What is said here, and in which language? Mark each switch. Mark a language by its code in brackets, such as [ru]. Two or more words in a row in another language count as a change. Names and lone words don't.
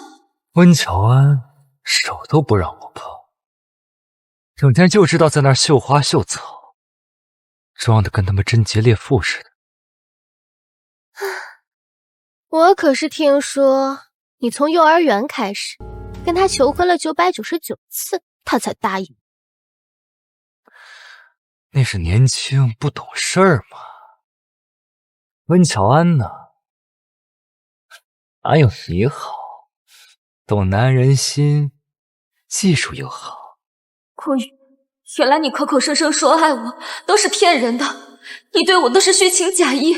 [zh] 温喬安手都不讓我碰，整天就知道在那儿绣花绣草，装的跟他们贞洁烈婦似的。我可是听說你從幼兒園開始跟他求婚了999次，他才答應。那是年輕不懂事兒嘛。溫喬安呢？哪有你好？懂男人心，技術又好。顧遠，原來你口口聲聲說愛我都是騙人的，你對我都是虛情假意。